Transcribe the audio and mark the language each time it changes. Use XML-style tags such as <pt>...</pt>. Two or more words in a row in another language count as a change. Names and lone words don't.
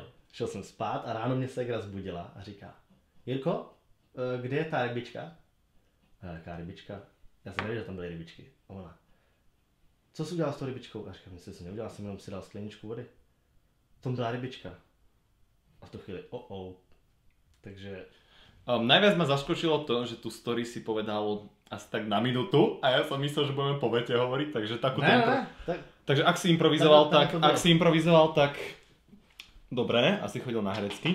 <cs>Šel jsem spát a ráno mě ségra zbudila a říká: Jirko, kde je ta rybička? A jaká rybička? Já jsem nevěděl, že tam byly rybičky. A ona: co jsi udělal s tou rybičkou? A říkám: nic jsem neudělal, jsem jenom si dal skleničku vody. Tom byla rybička. A v tu chvíli Takže...</cs> <sk>Najviac ma zaskočilo to, že tú story si povedal asi tak na minútu a ja som myslel, že budeme po vete hovoriť, takže takú Takže ak si improvizoval, tak dobre, asi chodil na herecky.</sk>